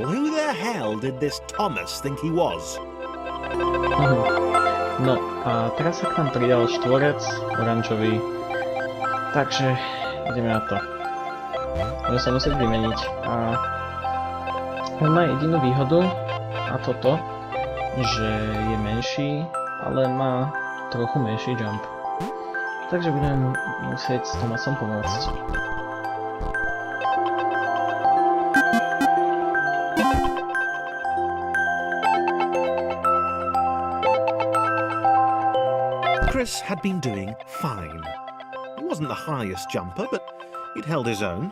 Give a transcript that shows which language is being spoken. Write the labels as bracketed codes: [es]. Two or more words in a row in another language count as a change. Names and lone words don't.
[en] Who the hell did this Thomas think he was? [sk] No a teraz sa k nám pridal štvorec, oranžový, takže ideme na to. Budeme sa musieť vymeniť a on má jedinú výhodu a toto, že je menší, ale má trochu menší jump. Takže budeme musieť s Thomasom pomôcť. [en] Chris had been doing fine. He wasn't the highest jumper, but he'd held his own.